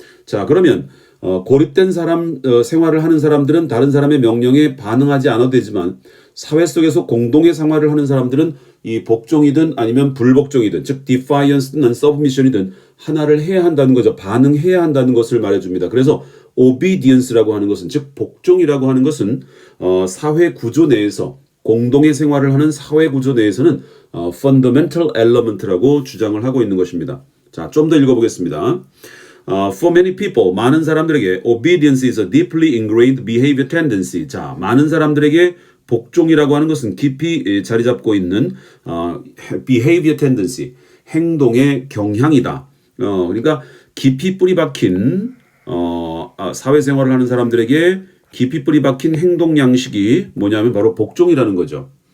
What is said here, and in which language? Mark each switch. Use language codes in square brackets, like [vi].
[ko] 자, 그러면 고립된 사람 생활을 하는 사람들은 다른 사람의 명령에 반응하지 않아도 되지만 사회 속에서 공동의 생활을 하는 사람들은 이 복종이든 아니면 불복종이든 즉 defiance든 submission이든 하나를 해야 한다는 거죠. 반응해야 한다는 것을 말해줍니다. 그래서 obedience라고 하는 것은 즉 복종이라고 하는 것은 사회 구조 내에서 공동의 생활을 하는 사회 구조 내에서는 fundamental element라고 주장을 하고 있는 것입니다. 자, 좀 더 읽어보겠습니다. [en] For many people, [ko] 많은 사람들에게 [en] obedience is a deeply ingrained behavior tendency. [ko] 자, 많은 사람들에게 복종이라고 하는 것은 깊이 자리 잡고 있는 behavior tendency, 행동의 경향이다. 그러니까 깊이 뿌리 박힌 사회생활을 하는 사람들에게 깊이 뿌리 박힌 행동 양식이 뭐냐면 바로 복종이라는 거죠.